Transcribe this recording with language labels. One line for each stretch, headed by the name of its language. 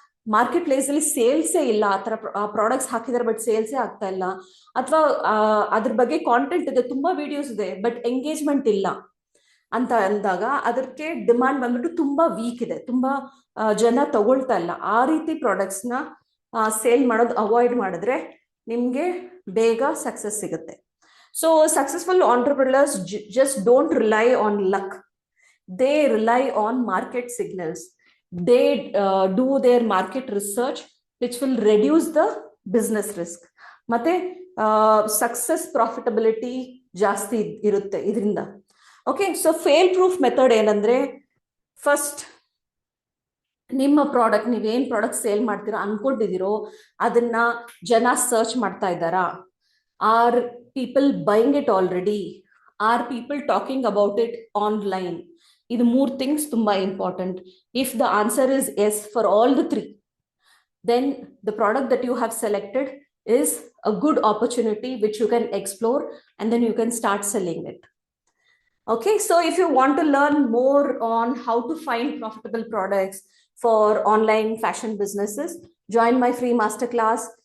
Kannada: Market place ಅಲ್ಲಿ ಸೇಲ್ಸೇ ಇಲ್ಲ, ಆ ತರ ಪ್ರಾಡಕ್ಟ್ಸ್ ಹಾಕಿದಾರೆ ಬಟ್ ಸೇಲ್ಸೇ ಆಗ್ತಾ ಇಲ್ಲ, ಅಥವಾ ಅದ್ರ ಬಗ್ಗೆ ಕಾಂಟೆಂಟ್ ಇದೆ, ತುಂಬಾ ವಿಡಿಯೋಸ್ ಇದೆ ಬಟ್ ಎಂಗೇಜ್ಮೆಂಟ್ ಇಲ್ಲ ಅಂತ ಅಂದಾಗ ಅದಕ್ಕೆ ಡಿಮಾಂಡ್ ಬಂದ್ಬಿಟ್ಟು ತುಂಬಾ ವೀಕ್ ಇದೆ, ತುಂಬಾ ಜನ ತಗೊಳ್ತಾ ಇಲ್ಲ. ಆ ರೀತಿ ಪ್ರಾಡಕ್ಟ್ಸ್ ನ ಸೇಲ್ ಮಾಡೋದು ಅವಾಯ್ಡ್ ಮಾಡಿದ್ರೆ ನಿಮ್ಗೆ ಬೇಗ ಸಕ್ಸಸ್ ಸಿಗುತ್ತೆ.
English: So successful entrepreneurs just don't rely on luck, they rely on market signals. They do their market research which will reduce the business risk.
Kannada: ಮತ್ತೆ ಸಕ್ಸಸ್ ಪ್ರಾಫಿಟಬಿಲಿಟಿ ಜಾಸ್ತಿ ಇರುತ್ತೆ ಇದರಿಂದ. Okay, so fail proof method ಏನಂದ್ರೆ, first ನಿಮ್ಮ product, ನೀವೇನ್ product sale ಮಾಡ್ತೀರಾ ಅನ್ಕೊಂಡಿದ್ದೀರೋ ಅದನ್ನ ಜನ ಸರ್ಚ್ ಮಾಡ್ತಾ ಇದ್ದಾರಾ,
English: Are people buying it already, are people talking about it online.
Kannada: ಇದು 3 ಥಿಂಗ್ಸ್ ತುಂಬಾ important.
English: If the answer is yes for all the 3, then the product that you have selected is a good opportunity which you can explore and then you can start selling it. Okay, so if you want to learn more on how to find profitable products for online fashion businesses, join my free masterclass.